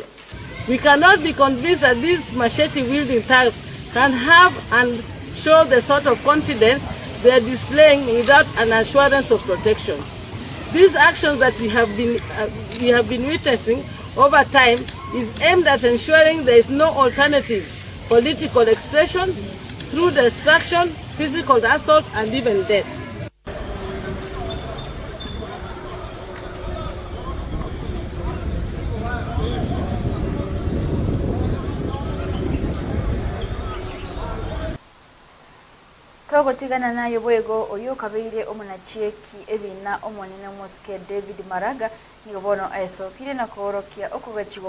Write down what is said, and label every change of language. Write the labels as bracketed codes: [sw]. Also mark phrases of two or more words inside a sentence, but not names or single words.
[en] We cannot be convinced that these machete-wielding thugs can have and show the sort of confidence they are displaying without an assurance of protection. These actions that we have been witnessing over time is aimed at ensuring there is no alternative political expression through destruction, physical assault, and even death. [guz] Togotigana nayo bwego oyo kabeire omunachieki ebina omonene Mosque David Maraga nigobono aesokire na korokia okugachigo